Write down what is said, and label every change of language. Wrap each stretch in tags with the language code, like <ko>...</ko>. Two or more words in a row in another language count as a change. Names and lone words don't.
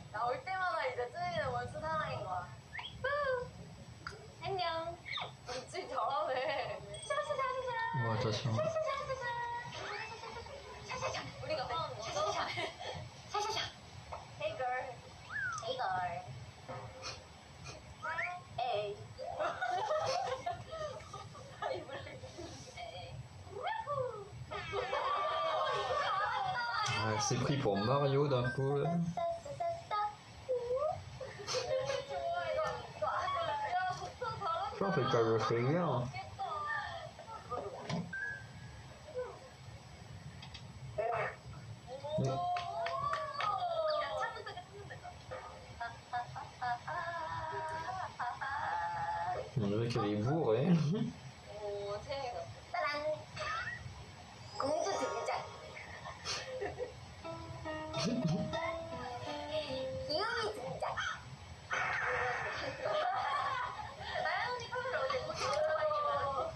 <ko>나올 때마다 이제 쯔이는 원스 사랑인 거야. 안녕. 우리 쯔이 잘하네. 샤샤샤샤. 와, 다시 한번. 샤샤샤. 우리가 하는 거. 샤샤샤. 샤샤샤.</ko> <en>Hey girl. Hey girl. Hey.</en> <fr>Elle s'est pris pour Mario d'un coup là. Je pense qu'elle le fait bien. On dirait qu'elle est bourrée.</fr> <ko>오, 새해가. 따란! 공주 등장! 귀요미 등장! 나연 언니 카메라 어디 못 찍어봐요.</ko>